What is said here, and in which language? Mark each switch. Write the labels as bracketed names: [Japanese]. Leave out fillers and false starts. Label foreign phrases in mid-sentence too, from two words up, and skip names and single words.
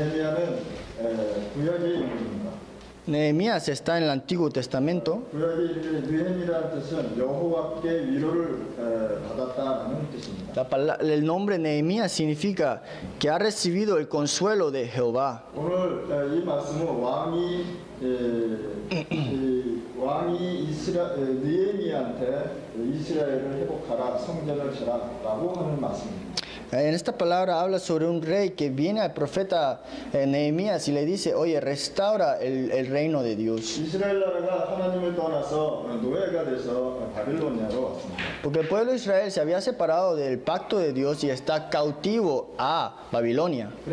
[Spanish] Nehemías está en el Antiguo Testamento. El nombre Nehemías significa que ha recibido el consuelo de Jehová. [Korean] 왕이 느헤미야한테 이스라엘을 회복하라, 성전을 지라라고 하는 말씀입니다. [Spanish] En esta palabra habla sobre un rey que viene al profeta Nehemías y le dice: oye, restaura el reino de Dios. Porque el pueblo de Israel se había separado del pacto de Dios y está cautivo a Babilonia.